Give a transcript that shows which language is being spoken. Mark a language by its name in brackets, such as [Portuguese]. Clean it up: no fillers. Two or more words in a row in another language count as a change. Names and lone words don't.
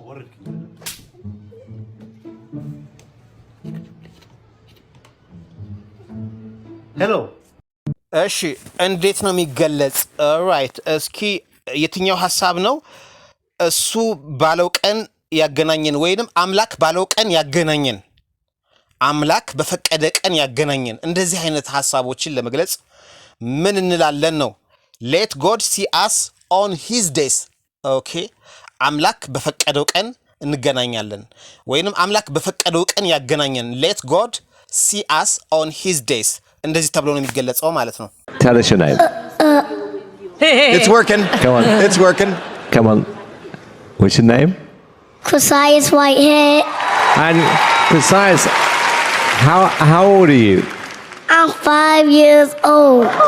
[Amharic] ሄሎ እሺ እንዴት ነው የሚገለጽ? ኦልራይት እስኪ የትኛው ሐሳብ ነው እሱ ባለው ቀን ያገናኘን ወይንም አምላክ ባለው ቀን ያገናኘን፣ አምላክ በፈቀደ ቀን ያገናኘን፣ እንደዚህ አይነት ሐሳቦችን ለመግለጽ ምን እንላለን ነው? [English] let God see us on his days። [Amharic] ኦኬ አምላክ በፈቀደው ቀን እንገናኛለን ወይንም አምላክ በፈቀደው ቀን ያገናኘን [English] let God see us on his days [Amharic] እንደዚህ ተብሎ ነው የሚገለጸው ማለት ነው። [English] Tell us your name. It's working. Come on. It's working. Come on. What's your name? Kusai's Whitehead. And besides, how old are you? I'm 5 years old.